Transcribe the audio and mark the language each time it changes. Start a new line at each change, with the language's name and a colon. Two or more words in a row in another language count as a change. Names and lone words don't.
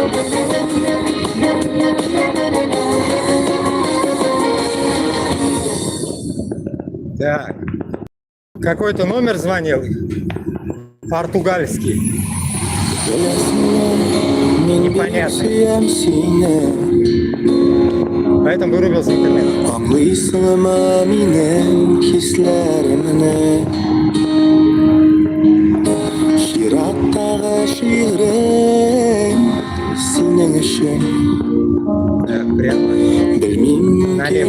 Russian: Так. Какой-то номер звонил. Португальский. Непонятно. Поэтому вырубился интернет.
Tatar: Аңлыйсыңмы минең хисләремне Шираттагы шигърең синең өчен
Russian: Так, прямо.
Tatar: Белмим
Russian: Налево.